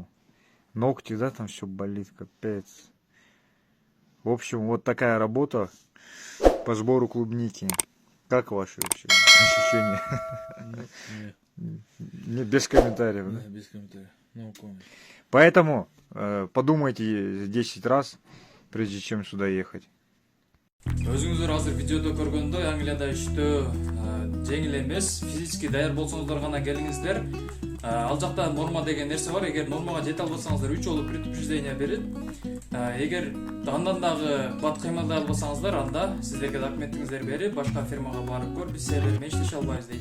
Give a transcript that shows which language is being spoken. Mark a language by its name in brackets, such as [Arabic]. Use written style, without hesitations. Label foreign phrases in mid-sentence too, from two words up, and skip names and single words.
[Russian] Ногти, да, там все болит, капец. В общем, вот такая работа по сбору клубники. Как ваши вообще ощущения? Не, без комментариев, да? Без комментариев. [English] No comment. [Russian] Поэтому подумайте 10 раз, прежде чем сюда ехать. [Kyrgyz] Өзүңүздөр азыр видеодо көргөндөй Англияда иштөө жеңил эмес, физически даяр болсоңуздар гана келиңиздер. Ал жакта норма деген нерсе бар. Эгер нормага жете албасаңыздар 3 жолу предупреждение берет. Эгер андан дагы бат кыймылдай албасаңыздар, анда сиздерге документиңиздерди берип, башка фирмага барып көр, биз силер менен иштеше албайбыз дейт.